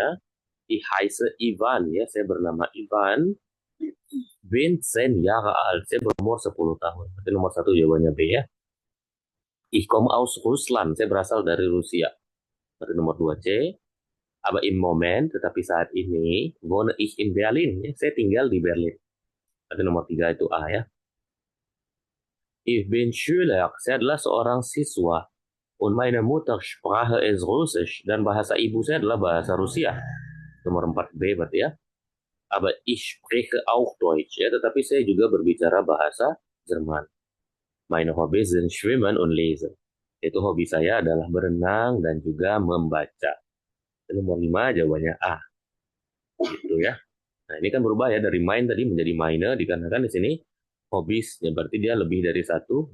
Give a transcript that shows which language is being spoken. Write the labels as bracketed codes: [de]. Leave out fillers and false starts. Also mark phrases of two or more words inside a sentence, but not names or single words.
[de] Ich heiße [id] Ivan, ya saya bernama Ivan. [de] Bin 10 Jahre alt, [id] saya berumur 10 tahun. Berarti nomor 1 jawabannya B ya. [de] Ich komme aus Russland, [id] saya berasal dari Rusia. Berarti nomor 2 C. [de] Aber im Moment, [id] tetapi saat ini, [de] wohne ich in Berlin, [id] ya saya tinggal di Berlin. Berarti nomor 3 itu A ya. [de] Ich bin Schüler, [id] saya adalah seorang siswa. [de] Und meine Muttersprache ist Russisch. [id] Dan bahasa ibu saya adalah bahasa Rusia. Nomor 4B berarti ya. [de] Aber ich spreche auch Deutsch. [id] Ya, tetapi saya juga berbicara bahasa Jerman. [de] Meine Hobbys sind Schwimmen und Lesen. [id] Itu hobi saya adalah berenang dan juga membaca. Dan nomor 5 jawabannya A. Gitu ya. Nah, ini kan berubah ya dari main tadi menjadi minor, dikarenakan di sini hobbies, ya berarti dia lebih dari satu.